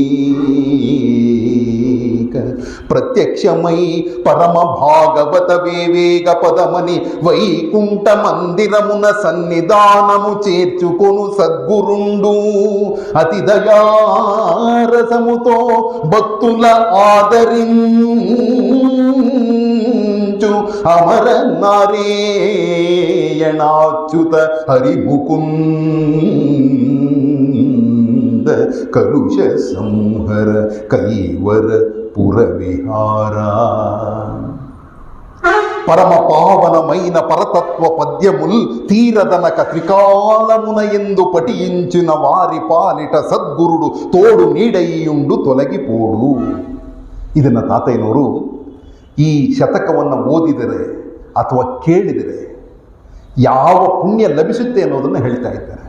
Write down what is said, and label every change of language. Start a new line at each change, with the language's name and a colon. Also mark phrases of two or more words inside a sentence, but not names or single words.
Telugu: ప్రత్యక్షమై పరమ భాగవత వివేక పదమని వైకుంఠ మందిరమున సన్నిధానము చేర్చుకొను సద్గురుండు అతి దయారసముతో భక్తుల ఆదరించు అమర నారాయణాచ్యుత హరిముకుంద కలుష సంహర కైవర పుర విహార. పరమ పావనమైన పరతత్వ పద్యముల్ తీరదనక త్రికాలమున ఎందు పటియించిన వారి పాలిట సద్గురుడు తోడు నీడైయుండు తొలగిపోడు.
Kannada: ಇದನ್ನು ತಾತಯ್ಯನವರು ಈ ಶತಕವನ್ನು ಓದಿದರೆ ಅಥವಾ ಕೇಳಿದರೆ ಯಾವ ಪುಣ್ಯ ಲಭಿಸುತ್ತೆ ಅನ್ನೋದನ್ನು ಹೇಳ್ತಾ ಇದ್ದಾರೆ.